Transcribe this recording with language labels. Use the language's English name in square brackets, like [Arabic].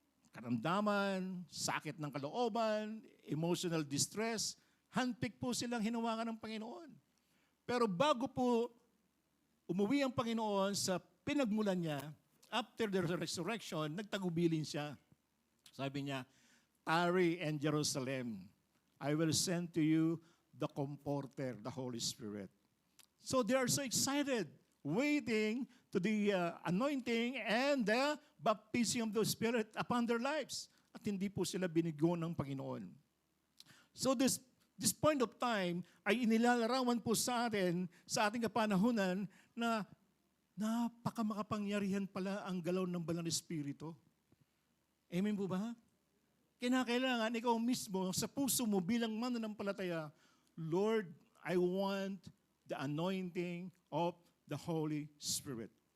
[Filipino] karamdaman, sakit ng kalooban, [English] emotional distress, [Filipino] handpick po silang hinawakan ng Panginoon. Pero bago po umuwi ang Panginoon sa pinagmulan niya, [English] after the resurrection, [Filipino] nagtagubilin siya. Sabi niya, [English] tarry in Jerusalem. I will send to you the Comforter, the Holy Spirit. So they are so excited, waiting to the anointing and the baptism of the Spirit upon their lives. [Filipino] At hindi po sila binigo ng Panginoon. [English] So this point of time [Filipino] ay inilalarawan po sa atin, sa ating kapanahunan, na napakamakapangyarihan pala ang galaw ng Banal na Espiritu. Amen po ba? Kinakailangan ikaw mismo sa puso mo bilang mananampalataya, [English] Lord, I want the anointing of the Holy Spirit.